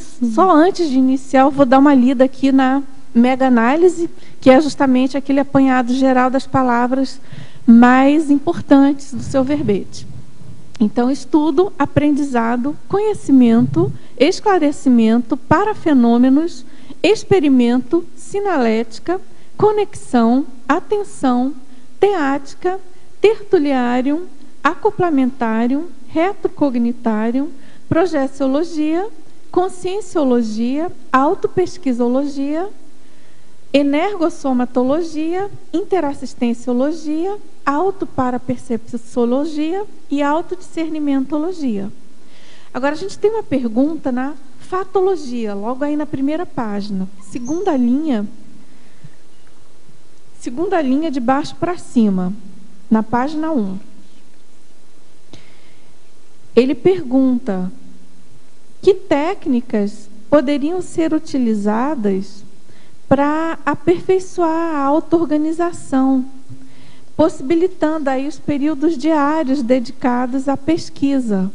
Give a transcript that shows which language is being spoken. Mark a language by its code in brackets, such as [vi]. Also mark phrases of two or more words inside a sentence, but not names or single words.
[pt] Só antes de iniciar, eu vou dar uma lida aqui na mega-análise, que é justamente aquele apanhado geral das palavras mais importantes do seu verbete. Então, estudo, aprendizado, conhecimento, esclarecimento, parafenômenos, experimento, sinalética, conexão, atenção, teática, tertuliário, acoplamentário, retrocognitário, projeciologia, conscienciologia, autopesquisologia, energossomatologia, interassistenciologia, autoparapercepciologia e autodiscernimentologia. Agora, a gente tem uma pergunta na fatologia, logo aí na primeira página. Segunda linha de baixo para cima, na página 1. Ele pergunta: que técnicas poderiam ser utilizadas para aperfeiçoar a auto-organização, possibilitando aí os períodos diários dedicados à pesquisa?